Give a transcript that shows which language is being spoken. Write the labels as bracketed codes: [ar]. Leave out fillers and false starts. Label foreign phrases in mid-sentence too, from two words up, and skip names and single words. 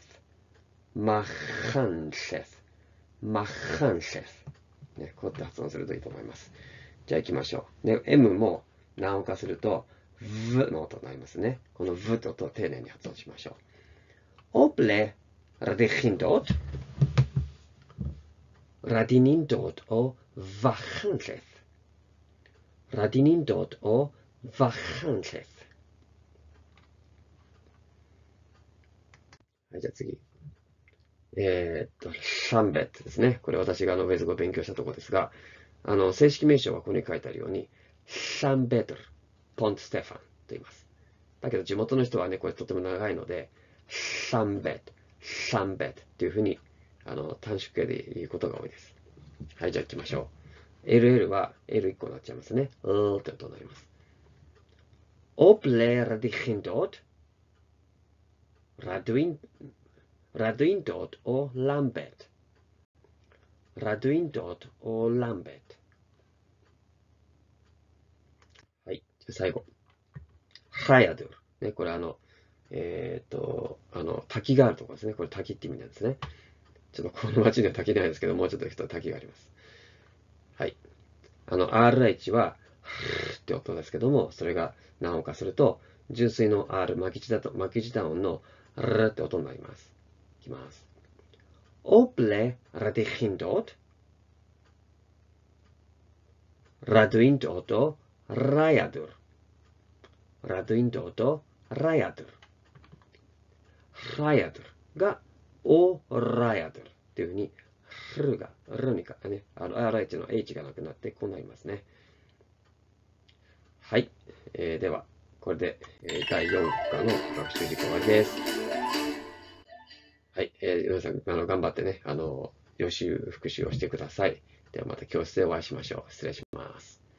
[ja] マッハンシェフ。マッハンシェフ。ね、こうやって発音するといいと思います。じゃあ行きましょう。ね、M も難音化すると、V の音になりますね。この V って音を丁寧に発音しましょう。 [cy] O ble rydych chi'n dod. Rydyn ni'n dod o Fachynlleth. Rydyn ni'n dod o Fachynlleth. [ja] はい、じゃあ次。シャンベットですね。これ私がウェーズ語を勉強したところですが、正式名称はここに書いてあるように、シャンベトル、ポントステファンと言います。だけど地元の人はね、これとても長いので、シャンベット、シャンベットっていうふうに、短縮形で言うことが多いです。はい、じゃあ行きましょう。LL は L1 個になっちゃいますね。って音になります。 [cy] O ble rydych chi'n dod? Rydw i'n dod o Lambed. Rydw i'n dod o Lambed. [ja] はい、最後。ハヤドゥル。ね、これ滝があるところですね。これ滝って意味なんですね。ちょっとこの町には滝ないですけど、もうちょっと行くと滝があります。はい。RH は、って音ですけども、それが何音かすると、純粋の R、巻き舌音の R って音になります。 [cy] いきます。O ble rydych chi'n dod? Rydw i'n dod o Rhaeadr. Rydw i'n dod o Rhaeadr. [ja] Rhaeadr が O Rhaeadr っていうふうに、R が、R にか、ね、RH の H がなくなってこうなりますね。はい。では、これで、第4課の学習事項終わりです。はい。皆さん、頑張ってね、予習、復習をしてください。ではまた教室でお会いしましょう。失礼します。